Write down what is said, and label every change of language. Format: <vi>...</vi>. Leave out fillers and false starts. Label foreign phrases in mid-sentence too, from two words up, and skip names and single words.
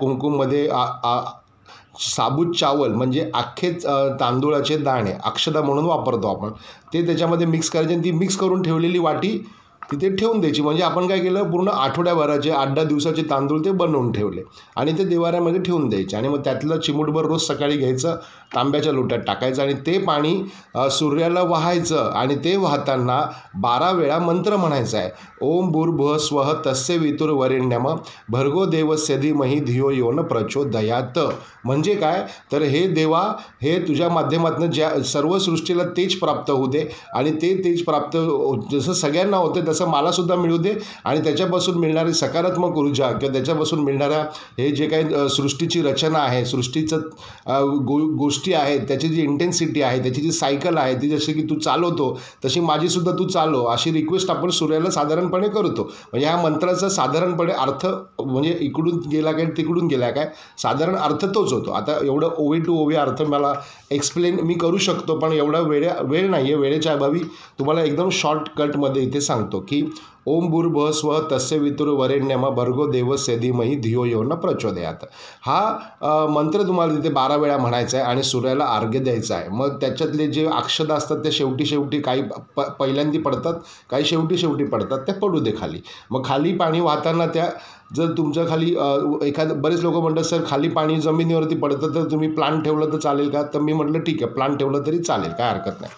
<mr>कुंकुममध्ये</mr> <hi>साबूत चावल</hi> <mr>म्हणजे अख्खे तांदूळाचे दाणे अक्षता म्हणून वापरतो आपण, ते त्याच्यामध्ये मिक्स करायचे आणि ती मिक्स करून ठेवलेली वाटी तिथे ठेवून द्यायची. म्हणजे आपण काय केलं, पूर्ण आठवड्याभराचे 8-10 दिवसाचे तांदूळ ते बनवून ठेवले आणि ते देवाऱ्यामध्ये ठेवून द्यायचे. आणि मग त्यातलं चिमूटभर रोज सकाळी घ्यायचं, तांब्याच्या लोट्यात टाकायचं आणि ते पाणी सूर्याला वाहायचं. आणि ते वाहताना 12 वेळा मंत्र म्हणायचा आहे.</mr> <sa>ओम भूर्भुवः स्वः तस्य वितुर्वरेण्यम भर्गो देवस्य धीमहि धियो यो न प्रचोदयात्.</sa> <mr>म्हणजे काय तर हे देवा, हे तुझ्या माध्यमातून ज्या सर्व सृष्टीला तेज प्राप्त होऊ दे आणि ते तेज प्राप्त जसं सगळ्यांना होते तसं मलासुद्धा मिळू दे. आणि त्याच्यापासून मिळणारी सकारात्मक ऊर्जा किंवा त्याच्यापासून मिळणाऱ्या हे जे काही सृष्टीची रचना आहे, सृष्टीचं गोष्टी आहेत, त्याची जी इंटेन्सिटी आहे, त्याची जी सायकल आहे, ती जशी की तू चालवतो तशी माझीसुद्धा तू चालव, अशी रिक्वेस्ट आपण सूर्याला साधारणपणे करतो. म्हणजे ह्या मंत्राचा साधारणपणे अर्थ म्हणजे इकडून गेला काय तिकडून गेला काय साधारण अर्थ तोच होतो. आता एवढं ओवी टू ओवी अर्थ मला एक्सप्लेन मी करू शकतो, पण एवढा वेळ नाही आहे. वेळेच्या अभावी तुम्हाला एकदम शॉर्टकटमध्ये इथे सांगतो की</mr> <sa>ओम भूर्भुवः स्वः तस्य वितुर्वरेण्यम भर्गो देवस्य धीमहि धियो यो न प्रचोदयात्.</sa> <mr>हा मंत्र तुम्हाला तिथे 12 वेळा म्हणायचा आहे आणि सूर्याला अर्घ्य द्यायचं आहे. मग त्याच्यातले जे अक्षता असतात ते शेवटी काही पहिल्यांदी पडतात, काही शेवटी पडतात, त्या पडू दे खाली. मग खाली पाणी वाहताना त्या जर तुमच्या खाली बरेच लोक म्हणतात सर खाली पाणी जमिनीवरती पडतं तर तुम्ही प्लांट ठेवलं तर चालेल का, तर मी म्हटलं ठीक आहे प्लांट ठेवलं तरी चालेल, काय हरकत नाही.</mr>